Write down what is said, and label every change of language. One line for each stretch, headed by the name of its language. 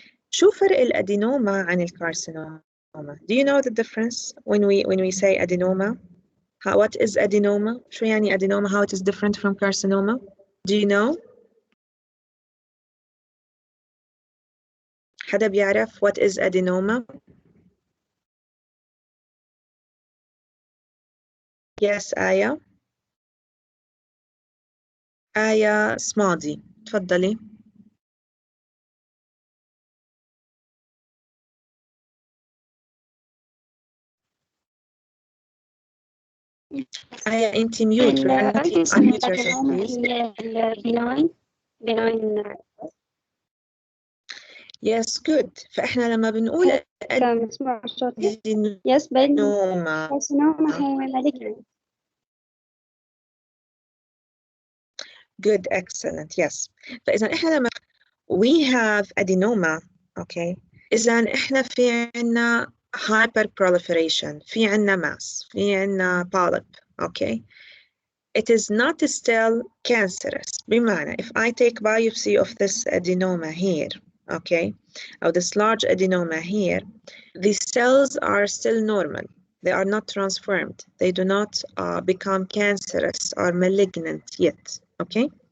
Arabic: شو فرق الأدينوما عن الكارسينوما?
English: Do you know the difference when we say adenoma? What is adenoma?
Arabic: شو يعني
English: adenoma? How it is different from carcinoma? Do you know?
Arabic: حدا بيعرف
English: what is adenoma? Yes, آية.
Arabic: آية صمادي، تفضلي. آية أنت ميوت.
English: unmute yourself please. benign. Yes, good.
Arabic: فإحنا لما بنقول مسموع صوتي؟
English: Yes, adenoma. carcinoma هي malignant. Good, excellent, yes.
Arabic: فإذا إحنا لما
English: we have adenoma, okay.
Arabic: إذا إحنا في عنا hyperproliferation, في عنا mass, في عنا polyp, okay.
English: It is not still cancerous.
Arabic: بمعنى
English: if I take biopsy of this adenoma here, okay, or this large adenoma here, the cells are still normal. They are not transformed. They do not become cancerous or malignant yet, okay.